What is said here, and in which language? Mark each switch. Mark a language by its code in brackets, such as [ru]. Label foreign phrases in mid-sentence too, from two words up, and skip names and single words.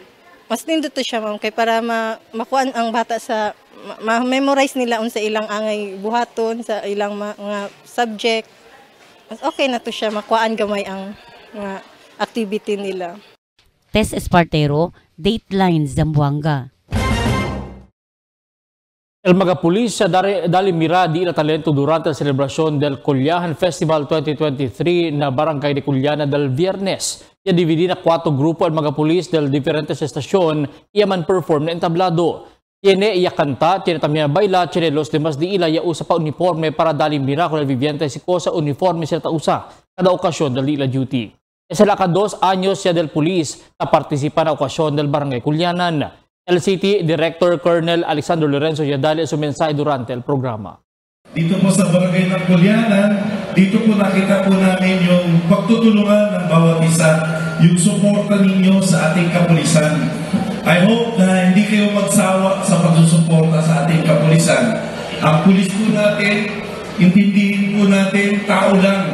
[ceb] Mas nindot to siya ma'am kay para makuan ang bata sa ma-memorize nila unsa ilang angay buhaton sa ilang mga subject. Mas okay na to siya makuan gamay ang mga activity nila. Tess Espartero, Dateline Zamboanga. [cbk] El mga pulis sa dali mira di na talento durante la celebración del Culiahan Festival 2023 na Barangay de Culiana del Viernes. Ya dividi na 4 grupo el mga pulis del diferentes estasyon iaman perform na entablado. Tiene iya kanta, tiene también baila, tiene los demás di ila ya usa pa uniforme para dali mira con el viviente si cosa uniforme sila ta usa kada okasyon del ila duty. Es la 2 años ya del pulis na participa na okasyon del Barangay Culianan. El City Director Colonel Alexander Lorenzo Yadali su mensahe durante el programa. [tl] Dito po sa Barangay ng Culianan, dito po nakita po namin yung pagtutulungan ng bawat isa, yung suporta ninyo sa ating kapulisan. [en] I hope [tl] na hindi kayo magsawa sa pagsusuporta sa ating kapulisan. Ang pulis po natin, intindihin po natin, tao lang.